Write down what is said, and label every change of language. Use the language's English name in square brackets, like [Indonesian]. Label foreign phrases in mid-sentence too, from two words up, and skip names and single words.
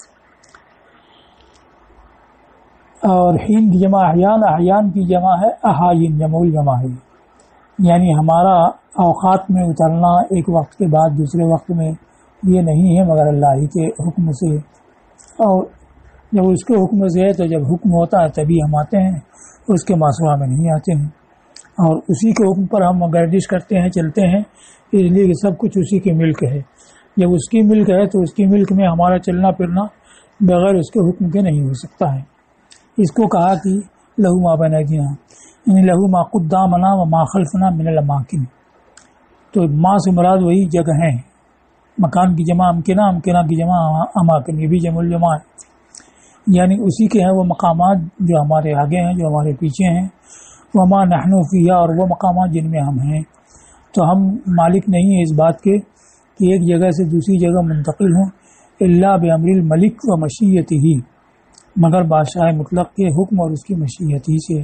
[Urdu] اور حین کی جمع احیان، احیان کی جمع ہے احاین، [Arabic] جمع الجمع [Urdu] ہے، یعنی ہمارا اوقات میں اترنا ایک وقت کے بعد دوسرے وقت میں یہ نہیں ہے مگر اللہ ہی کے حکم سے، اور جب اس کے حکم سے ہے تو جب حکم ہوتا ہے تبھی ہم آتے ہیں، اس کے ماسوا میں نہیں آتے ہیں، اور اسی کے حکم پر ہم گردش کرتے ہیں، چلتے ہیں، اس لیے کہ سب کچھ اسی کی ملک ہے۔ جب اس کی ملک ہے تو اس کی ملک میں ہمارا چلنا پھرنا بغیر اس کے حکم کے نہیں ہو سکتا ہے۔ اس کو کہا کہ [Arabic] لہو ما بین ایدینا، [Urdu] یعنی [Arabic] لہو ما قدامنا و ما خلفنا من الاماکن، [Urdu] تو ما سے مراد وہی جگہ ہیں، مکان کی جمع امکنہ، امکنہ کی جمع اماکن، یہ بھی [Arabic] جمع الجمع [Urdu] ہے، یعنی اسی کے ہیں وہ مقامات جو ہمارے آگے ہیں، جو ہمارے پیچھے ہیں، [Arabic] وما نحن فیہا، [Urdu] اور وہ مقامات جن میں ہم ہیں، تو ہم مالک نہیں ہیں اس بات کے کہ ایک جگہ سے دوسری جگہ منتقل ہوں، [Arabic] الا بامر الملک و مشیتہ، [Urdu] مگر بادشاہ مطلق کے حکم اور اس کی مشیت ہی سے۔